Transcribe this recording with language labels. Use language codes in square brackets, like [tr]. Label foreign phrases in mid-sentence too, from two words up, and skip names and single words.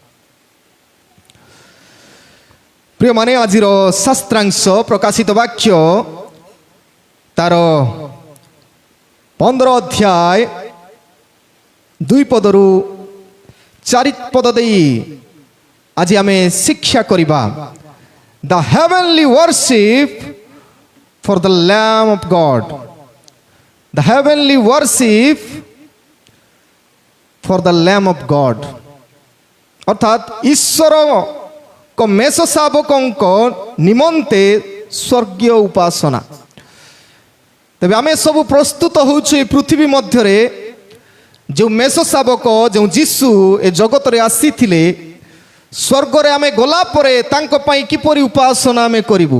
[or] ପ୍ରିୟମାନେ, ଆଜିର ଶାସ୍ତ୍ରାଂଶ ପ୍ରକାଶିତ ବାକ୍ୟ ତାର 15 ଅଧ୍ୟାୟ 2 ପଦରୁ 4 ପଦ ଦେଇ ଆଜି ଆମେ ଶିକ୍ଷା କରିବା। [en] The heavenly worship for the Lamb of God. The heavenly worship for the Lamb of God. [or] ଅର୍ଥାତ୍ ଈଶ୍ୱର ମେଷଶାବକଙ୍କ ନିମନ୍ତେ ସ୍ୱର୍ଗୀୟ ଉପାସନା। ତେବେ ଆମେ ସବୁ ପ୍ରସ୍ତୁତ ହେଉଛୁ ଏ ପୃଥିବୀ ମଧ୍ୟରେ ଯେଉଁ ମେଷଶାବକ, ଯେଉଁ ଯୀଶୁ ଏ ଜଗତରେ ଆସିଥିଲେ, ସ୍ୱର୍ଗରେ ଆମେ ଗଲା ପରେ ତାଙ୍କ ପାଇଁ କିପରି ଉପାସନା ଆମେ କରିବୁ?